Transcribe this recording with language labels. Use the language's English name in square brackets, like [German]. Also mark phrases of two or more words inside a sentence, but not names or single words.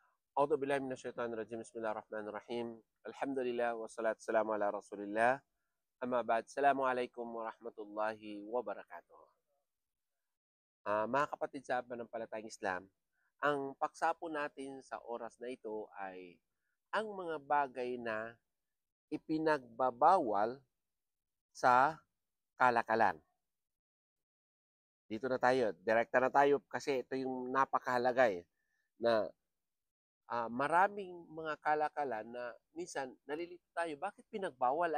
[Arabic] أعوذ بالله من الشيطان الرجيم بسم الله الرحمن الرحيم الحمد لله والصلاة والسلام على رسول الله أما بعد السلام عليكم ورحمة الله وبركاته. [Filipino] Mga kapatid sa pananampalatayang Islam, ang paksa po natin sa oras na ito ay ang mga bagay na ipinagbabawal sa kalakalan. Dito na tayo, direkta na tayo kasi ito yung napakahalaga na maraming mga kalakalan na minsan nalilito tayo, bakit pinagbawal?